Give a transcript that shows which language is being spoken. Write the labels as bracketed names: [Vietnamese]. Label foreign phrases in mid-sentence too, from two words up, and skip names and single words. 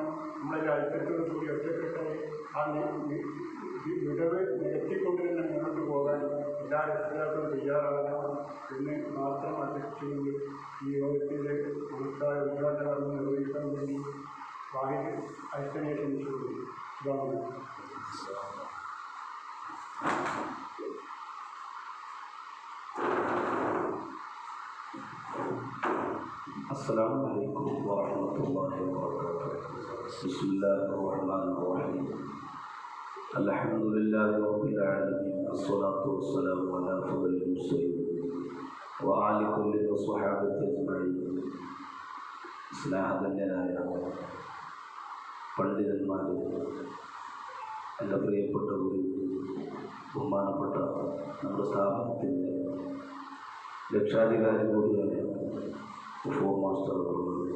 [Malayalam] നമ്മളെ ഐക്യത്തോടു കൂടി ഒറ്റക്കെട്ടായി ആ വിടവ് നികത്തിക്കൊണ്ട് തന്നെ മുന്നോട്ട് പോകാൻ എല്ലാ രക്ഷിതാക്കളും തയ്യാറാകണം എന്ന് മാത്രം അപേക്ഷിച്ചുകൊണ്ട് ഈ യോഗത്തിൻ്റെ മഹത്തായ ഉദ്ഘാടന കർമ്മം നിർവഹിക്കാൻ വേണ്ടി വാഹിദ് ഐക്യനെ ക്ഷണിച്ചുകൊണ്ട് ഇതാണ്. [Arabic] السلام عليكم ورحمة الله وبركاته. بسم الله الرحمن الرحيم. الحمد لله رب العالمين. الصلاة والسلام على أفضل المرسلين وآل كل وصحابة أجمعين. [Malayalam] സ്നേഹധന്യനായ പണ്ഡിതന്മാരെ, എൻ്റെ പ്രിയപ്പെട്ടവരും ബഹുമാനപ്പെട്ട നമ്മുടെ സ്ഥാപനത്തിൻ്റെ രക്ഷാധികാരി കൂടിയാണ് ഉഫോ മാസ്റ്റർ അവர்கள்.